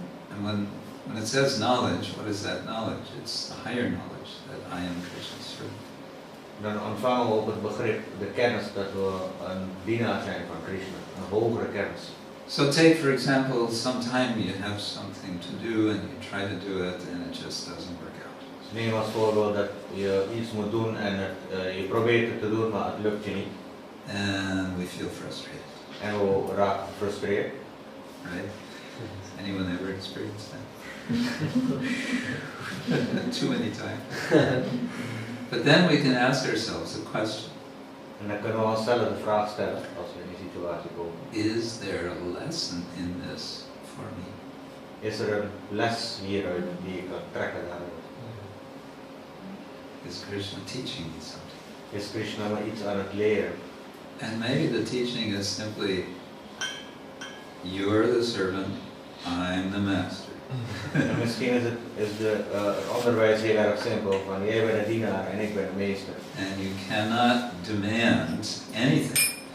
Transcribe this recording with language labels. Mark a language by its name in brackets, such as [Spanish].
[English] And when it says knowledge, what is that knowledge? It's the higher knowledge that I am Krishna's servant. [Dutch] Dan ontvangen we ook het begrip, de kennis dat we een dienaar zijn van Krishna, een hogere kennis. [English] So take for example, sometime you have something to do and you try to do it and it just doesn't work out. [Dutch] Dus neem als voorbeeld dat je iets moet doen en je probeert het te doen, maar het lukt je niet. [English] And we feel frustrated. [Dutch] En we raken gefrustreerd. [English] Right? Anyone ever experienced that? Too many times. But then we can ask ourselves a question. [Dutch] En dan kunnen we onszelf de vraag stellen als we in die situatie komen. [English] Is there a lesson in this for me? [Dutch] Is er een les hieruit die ik kan trekken daaruit? [English] Is Krishna teaching me something? [Dutch] Is Krishna me iets aan het leren? [English] And maybe the teaching is simply, you're the servant, I'm the master. [Dutch] En misschien is het onderwijs heel erg simpel, van jij bent de dienaar en ik ben de meester. [English] And you cannot demand anything.